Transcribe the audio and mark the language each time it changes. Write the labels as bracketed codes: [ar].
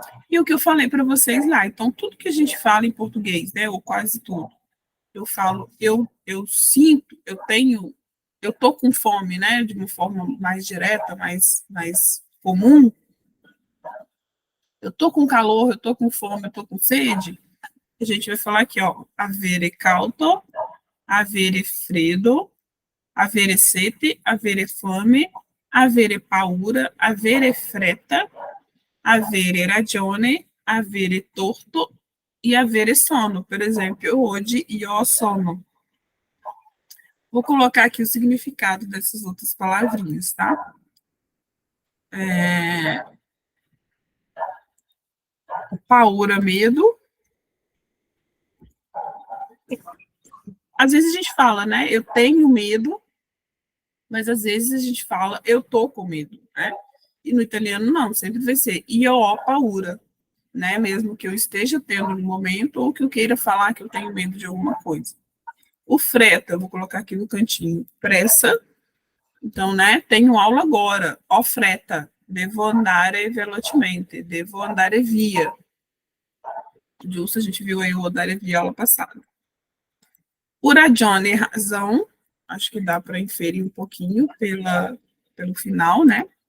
[pt] E o que eu falei para vocês lá. Então, tudo que a gente fala em português, né, ou quase tudo, eu falo, eu sinto, eu tenho, eu tô com fome, né, de uma forma mais direta, mais comum. Eu tô com calor, eu tô com fome, eu tô com sede. A gente vai falar aqui, ó, [it] avere caldo, avere freddo, avere sete, avere fame, avere paura, avere fretta, avere ragione, avere torto e avere sono. [pt] Por exemplo, eu hoje [it] io ho sono. [pt] Vou colocar aqui o significado dessas outras palavrinhas, tá? Paura, medo. Às vezes a gente fala, né? Eu tenho medo, mas às vezes a gente fala, eu tô com medo, né? E no italiano, não, sempre vai ser [it] io ho paura, [pt] né? Mesmo que eu esteja tendo no momento ou que eu queira falar que eu tenho medo de alguma coisa. O freta, eu vou colocar aqui no cantinho, pressa. Então, né? Tenho aula agora. [it] Ho fretta, devo andare velocemente, devo andare via. [pt] Justo, a gente viu aí o andare via aula passada. O ragione, razão, acho que dá para inferir um pouquinho pelo final, né?